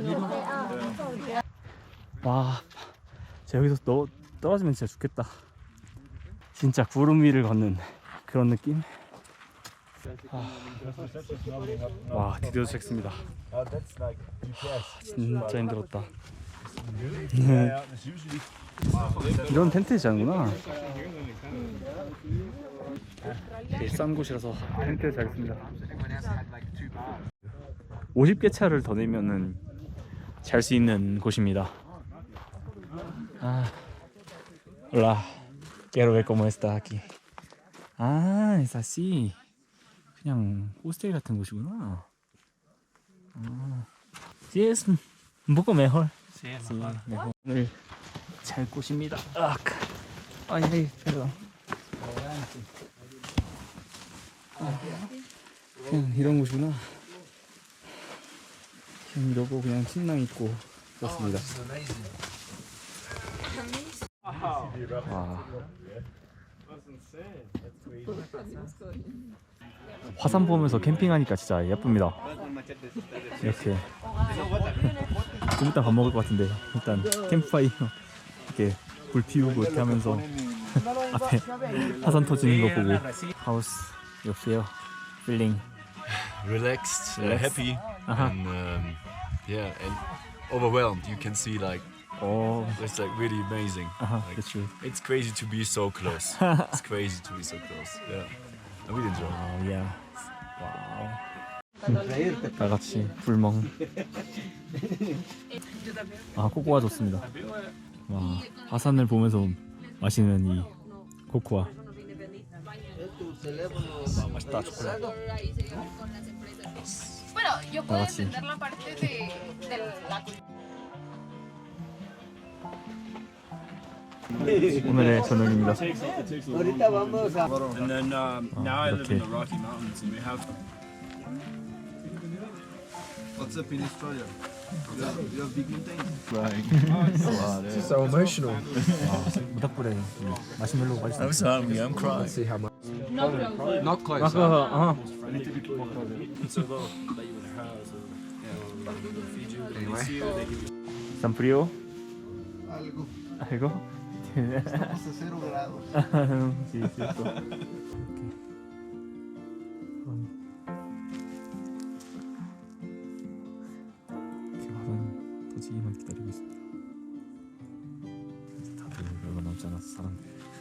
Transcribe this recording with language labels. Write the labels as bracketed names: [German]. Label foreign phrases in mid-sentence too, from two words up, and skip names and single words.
[Korean] 와, 진짜 여기서 떨어지면 진짜 죽겠다. 진짜 구름 위를 걷는 그런 느낌. 와, 드디어 도착했습니다. [English] That's like GPS. [Korean] 진짜 힘들었다. [English] Yeah, it's usually. [Korean] 이런 텐트 자는구나. 되게 싼 곳이라서 텐트에 자겠습니다. 50개 차를 더 내면은 잘 수 있는 곳입니다. 아, [Spanish] hola, quiero ver cómo está aquí. 아, es así. [Korean] 그냥 호스텔 같은 곳이구나. 아, [Spanish] sí es un poco mejor. Sí, mejor. [Korean] 오늘 잘 곳입니다. 아, [Spanish] ay, ay, perdón. [Korean] 그냥 이런 곳이구나. 그냥 이러고 그냥 침낭 입고 그렇습니다. 와. 화산 보면서 캠핑하니까 진짜 예쁩니다. 이렇게 좀 이따 밥 먹을 것 같은데 일단 캠프파이어 이렇게 불 피우고 이렇게 하면서 앞에 화산 터지는 거 보고 [English] How's your feeling? Relaxed, Relaxed. happy, Uh-huh. and yeah, and overwhelmed. You can see like Oh, it's like really amazing. Like, that's true. it's crazy to be so close. It's crazy to be so close. Yeah, I really enjoy. Oh yeah. 와우. [Korean] 다 같이 불멍. 아 코코아 좋습니다. 와 화산을 보면서 마시는 이 코코아. 맛있다 초콜릿. [Spanish] Bueno, yo [Korean] 다 [Spanish] puedo [Korean] 같이. [Spanish] entender la parte de la [Korean] 오늘의 저녁입니다. [English] And then now I live in the okay. Rocky Mountains, and we have. What's up in Australia? You have big mountains. Right. So emotional. [Korean] 모닥불에 마시멜로우 맛있어. [English] I'm so hungry. I'm crying. See how much. no problem. Not close. [Spanish] 아까 San frío. Algo. algo. Estamos a 0 grados. sí, cierto. [Korean] 이렇게 화산 터지기만 기다리고 있습니다. 다들 얼마 남지 않아서 사람들.